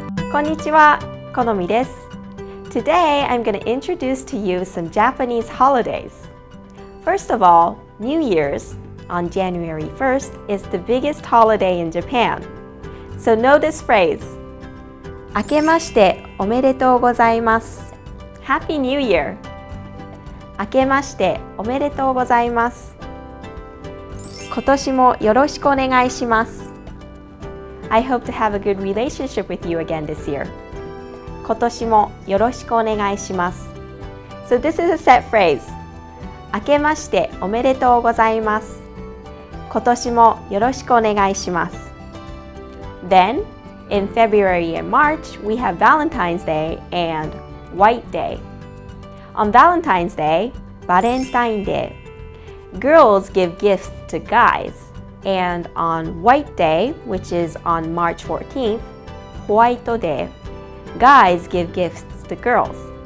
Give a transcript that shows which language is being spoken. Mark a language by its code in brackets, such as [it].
[ja] こんにちは、このみです。 [en] Today, I'm going to introduce to you some Japanese holidays. First of all, New Year's on January 1st is the biggest holiday in Japan. So know this phrase. [ja] 明けましておめでとうございます。 [en] Happy New Year. [ja] 明けましておめでとうございます。今年もよろしくお願いします。 [en] I hope to have a good relationship with you again this year. [ja] 今年もよろしくお願いします。 [en] So this is a set phrase. [ja] 明けましておめでとうございます。今年もよろしくお願いします。 [en] Then, in February and March, we have Valentine's Day and White Day. On Valentine's Day, Valentine Day, girls give gifts to guys. And on White Day, which is on March 14th, Howaito Day, guys give gifts to girls.